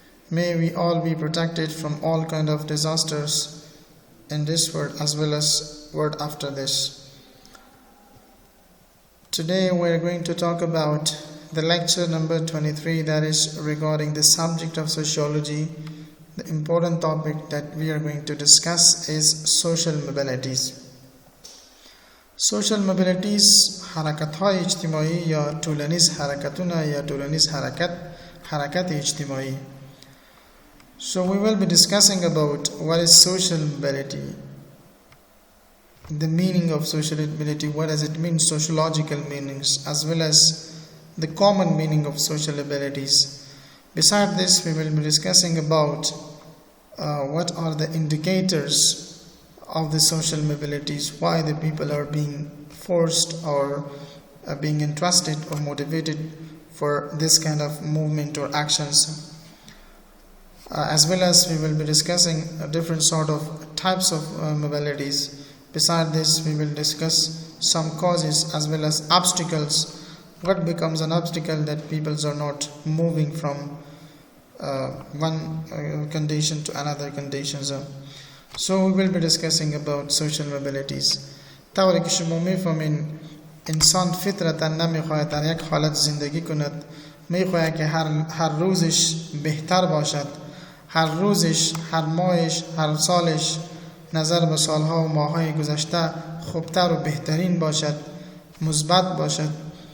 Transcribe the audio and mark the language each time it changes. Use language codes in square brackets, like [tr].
[en] May we all be protected from all kind of disasters in this world as well as world after this. Today we are going to talk about the lecture number 23, that is regarding the subject of sociology. The important topic that we are going to discuss is social mobilities. [fa] social mobilities حرکت‌های اجتماعی یا طولانیز حرکتونه یا طولانیز حرکت اجتماعی. [en] So we will be discussing about what is social mobility, the meaning of social mobility, what does it mean, sociological meanings, as well as the common meaning of social abilities. Besides this, we will be discussing about what are the indicators of the social mobilities, why the people are being forced or being entrusted or motivated for this kind of movement or actions. As well as we will be discussing different sort of types of mobilities. Besides this, we will discuss some causes as well as obstacles. What becomes an obstacle that people are not moving from one condition to another conditions. So we will be discussing about social mobilities. [fa] طوری که شما میفهمین انسان فطرتا نمیخواهد در یک حالت زندگی کند، میخواهد که هر روزش بهتر باشد، هر روزش، هر ماهش، هر سالش نظر به سالها و ماههای گذشته خوبتر و بهترین باشد، مثبت باشد.